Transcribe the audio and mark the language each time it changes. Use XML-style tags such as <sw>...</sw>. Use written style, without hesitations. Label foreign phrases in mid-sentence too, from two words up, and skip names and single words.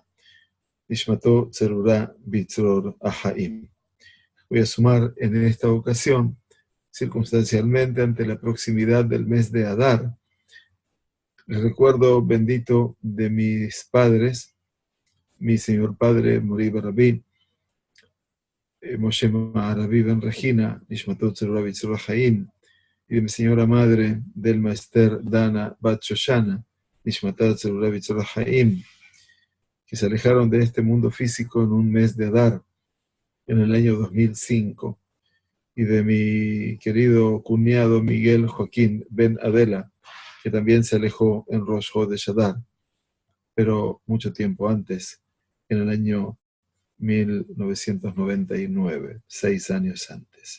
<he>נשמתו צרורה בצרור החיים.</he> <es>Voy a sumar en esta ocasión, circunstancialmente ante la proximidad del mes de Adar, el recuerdo bendito de mis padres, mi señor padre Mori Barabí, Moshe Maraví Ben Regina,</es> <he>נשמתו צרורה בצרור החיים,</he> <es>y de mi señora madre del</es> <he>Maester Dana Bat Shoshana, נשמתו צרורה בצרור החיים,</he> <es>que se alejaron de este mundo físico en un mes de Adar, en el año 2005, y de mi querido cuñado Miguel Joaquín Ben Adela, que también se alejó en</es> <he>ראש חודש</he> <es>Adar, pero mucho tiempo antes, en el año 1999, 6 años antes.</es>